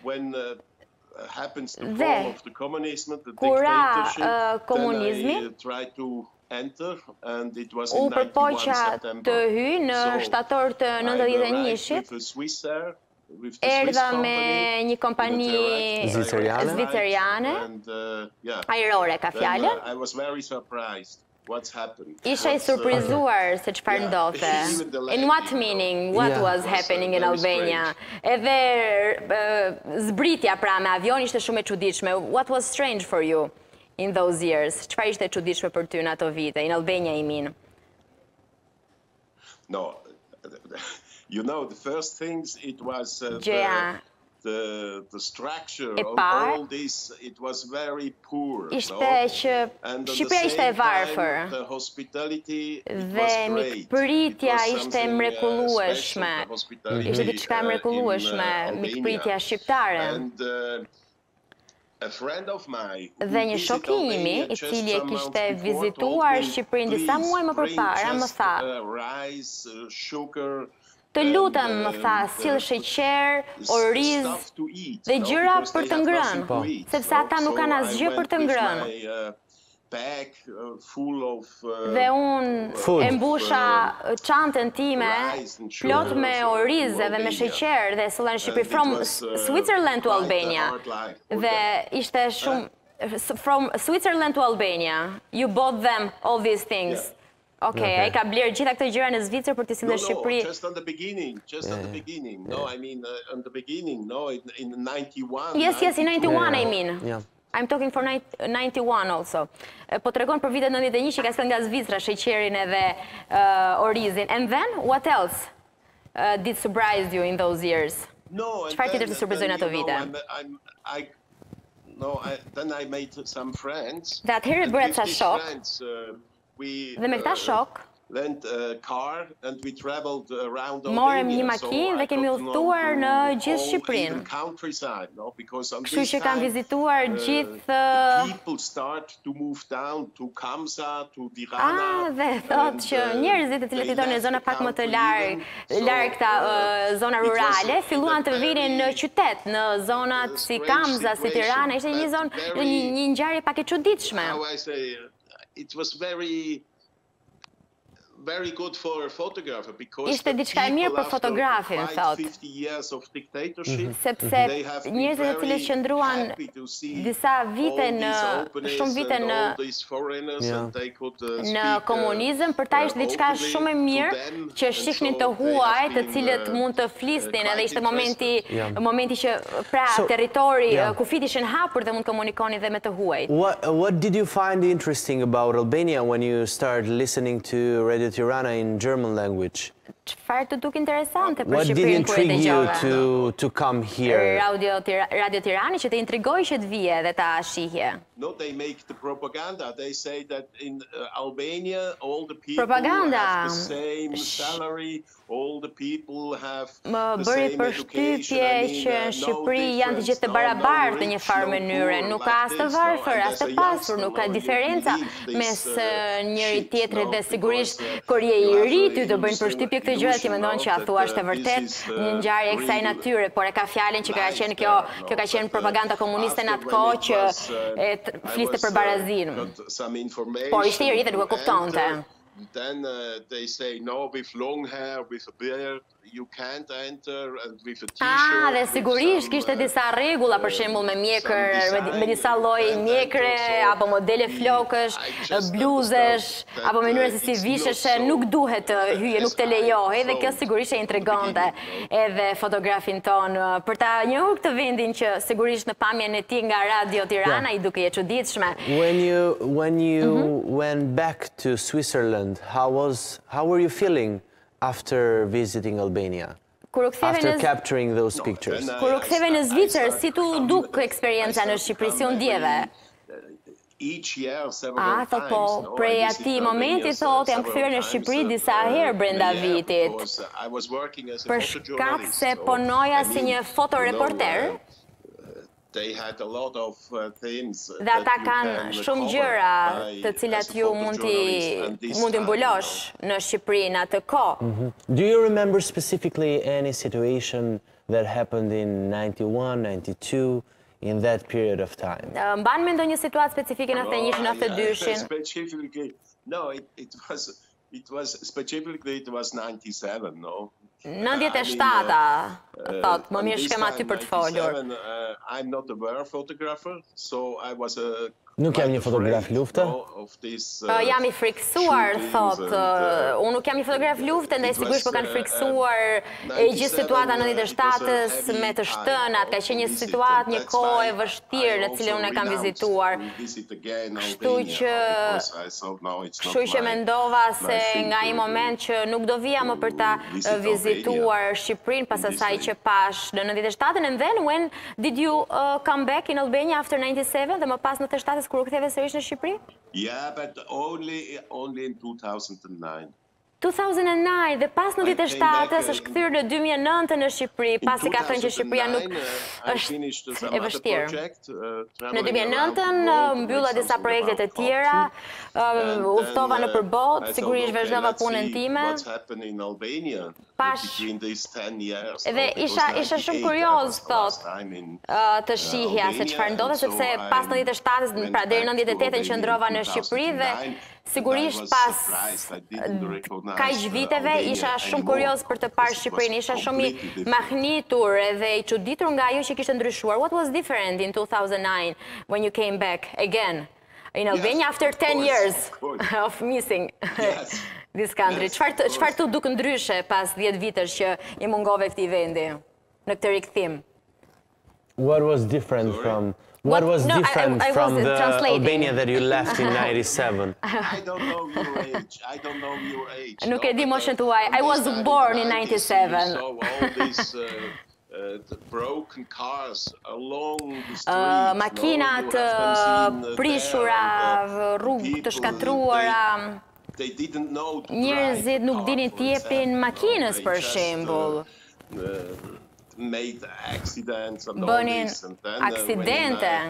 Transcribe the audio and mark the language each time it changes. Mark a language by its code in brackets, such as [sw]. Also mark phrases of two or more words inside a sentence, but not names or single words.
[sq] Dhe kur ra komunizmi, u përpoqa të hyj në shtator të 91-shit erdha me një kompani zviceriane, ajrore ka fjallën. Isha I surprizuar se çfarë ndodhte. [en] In what meaning? What was happening in Albania? [sq] Edhe zbritja pra me avion ishte shumë e çuditshme. [en] What was strange for you in those years? [sq] Çfarë ishte e çuditshme për ty në ato vite? [en] In Albania, I mean. No, you know, the first things it was the structure of all this, it was very poor. [sq] Ishte që Shqipëria ishte e varfër dhe mikpritja ishte mrekullueshme. Ishte diçka e mrekullueshme, mikpritja shqiptare. Dhe një shoku imi, I cili e kishte vizituar Shqipërinë disa muaj më përpara, më tha: "Të lutem," më tha, "sill sheqer, oriz dhe gjëra për të ngrënë, sepse ata nuk kanë asgjë për të ngrënë." Dhe unë e mbusha çantën time plot me oriz dhe me sheqer dhe solla në Shqipëri, [en] from Switzerland to Albania. [sq] Dhe ishte shumë [en] from Switzerland to Albania. You bought them all these things. [sq] Okay, ai ka bler gjitha këto gjëra në Zvicër për të sjellë në Shqipëri. [en] No, just at the beginning. No, I mean in the beginning, no, in 91. Yes, in 91 I mean. Yeah. I'm talking for 91 also. [sq] Po tregon për vitet 91 që ka sjellë nga Zvicra sheqerin edhe orizin. [en] And then what else did surprise you in those years? [sq] Çfarë tjetër të surprizoi në ato vite? [en] Then I made some friends. [sq] Dhe atëherë bëra ca shok. Dhe me këta shok, morëm një makinë dhe kemi udhëtuar në gjithë Shqipërinë. Kështu që kam vizituar gjithë... Dhe thot që njerëzit e cilët jetonin në zona pak më të larg këta zona rurale, filluan të vinin në qytet, në zonat si Kamzës, si Tirana, ishte një ngjarje pak e çuditshme. [en] It was very good for a photographer because [sq] ishte diçka e mirë për fotografin, thot. Sepse njerëzit e cilët qëndruan disa vite shumë vite në komunizëm, për ta ishte diçka shumë e mirë që shihnin të huaj, të cilët mund të flisnin, edhe ishte momenti që pra territori kufit ishin hapur dhe mund të komunikonin dhe me të huajt. [en] What did you find interesting about Albania when you started listening to Radio Tirana in German language? [sq] Çfarë të duk interesante për Shqipërinë? [en] What did intrigue you to come here? [sq] Radio Tirani që të intrigoj që të vije dhe ta shihje. [en] No, they make the propaganda. They say that in Albania all the people have the same salary, all the people have the same education. [sq] Që në Shqipëri janë të gjithë të barabartë në një farë mënyre. Nuk ka as të varfër, as të pasur, nuk ka diferenca mes njëri tjetrit dhe sigurisht kur je I ri ty të bëjnë përshtypje këtë gjë, ti mendon që a thua është e vërtet një ngjarje e kësaj natyre, por e ka fjalën që ka qenë kjo ka qenë propaganda komuniste në atë kohë që fliste për barazin. Por ishte I ri dhe nuk e kuptonte. [en] Then they say no, with long hair, with a beard, you can't enter, and with a t-shirt. [sq] Dhe sigurisht kishte disa rregulla, për shembull me mjekër, me disa lloje mjekre apo modele flokësh, bluzesh, apo mënyra se si visheshe, nuk duhet të hyje, nuk të lejohej dhe kjo sigurisht e intrigonte edhe fotografin ton për ta njohur këtë vendin që sigurisht në pamjen e tij nga Radio Tirana I duke e çuditshme. [en] When you went back to Switzerland, how were you feeling after visiting Albania? After capturing those pictures? [sq] Kur u ktheve në Zvicër, si tu duk eksperienca në Shqipëri, si u ndjeve? Thot po, prej ati momenti thot, jam kthyer në Shqipëri disa herë brenda vitit. Për shkak se punoja si një fotoreporter, dhe ata kanë shumë gjëra të cilat ju mund t'i mbulosh në Shqipëri në atë kohë. [en] Do you remember specifically any situation that happened in 91, 92, in that period of time? [sq] Mban mendoj një situatë specifike në 91-92-shin? [en] No, it was specifically it was 97, no? [sq] 97-a, thot, më mirë shkem aty për të folur. [en] I'm not a war photographer, so I was a [sq] Nuk jam një fotograf lufte. Jam i friksuar, thot. Unë nuk jam një fotograf lufte, ndaj sigurisht po kanë friksuar e gjithë situata 97-ës me të shtënat, ka qenë një situatë, një kohë e vështirë në cilën unë e kam vizituar. Kështu që mendova se nga një moment që nuk do vija më për ta vizituar Shqipërinë pas asaj që pash në 97-ën, [en] and then when did you come back in Albania after 97 [sq] dhe më pas në 97 kur u ktheve sërish në Shqipëri? [en] Yeah, but only in 2009. [sq] 2009 dhe pas 97-ës është kthyer në 2009 në Shqipëri, pasi ka thënë që Shqipëria nuk është e vështirë. Në 2009 mbylla disa projekte të tjera, udhtova në përbot, sigurisht vazhdova punën time. Dhe isha shumë kurioz, thot, të shihja se çfarë ndodhte, sepse pas 97-ës, pra deri në 98-ën qëndrova në Shqipëri dhe sigurisht pas kaq viteve isha shumë kurioz për të parë Shqipërinë, isha shumë i mahnitur edhe i çuditur nga ajo që kishte ndryshuar. [en] What was different in 2009 when you came back again in Albania after 10 years of missing this country? [sq] Çfarë të duk ndryshe pas 10 vitesh që i mungove këtij vendi në këtë rikthim? [en] What was different from the Albania that you left in 97? I don't know your age. [sq] Nuk e di moshën tuaj. [en] I was born in 97. So all these broken cars along the street. [sq] Makinat prishura, rrugë të shkatruara. Njerëzit nuk dinin të jepin makinës, për shembull. Bënin aksidente.